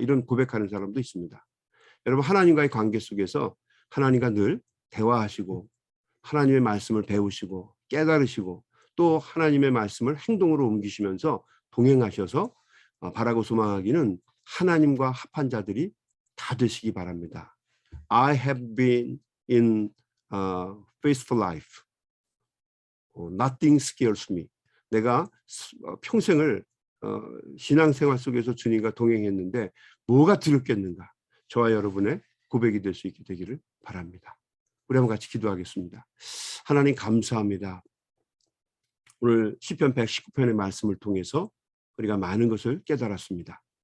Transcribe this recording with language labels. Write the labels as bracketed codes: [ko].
[ko] 이런 고백하는 사람도 있습니다. 여러분 하나님과의 관계 속에서 하나님과 늘 대화하시고 하나님의 말씀을 배우시고 깨달으시고 또 하나님의 말씀을 행동으로 옮기시면서 동행하셔서 바라고 소망하기는 하나님과 합한 자들이 다 되시기 바랍니다. [en] I have been in faithful life. Nothing scares me. [ko] 내가 평생을 신앙생활 속에서 주님과 동행했는데 뭐가 두렵겠는가? 저와 여러분의 고백이 될 수 있게 되기를 바랍니다. 우리 한번 같이 기도하겠습니다. 하나님 감사합니다. 오늘 시편 119편의 말씀을 통해서 우리가 많은 것을 깨달았습니다.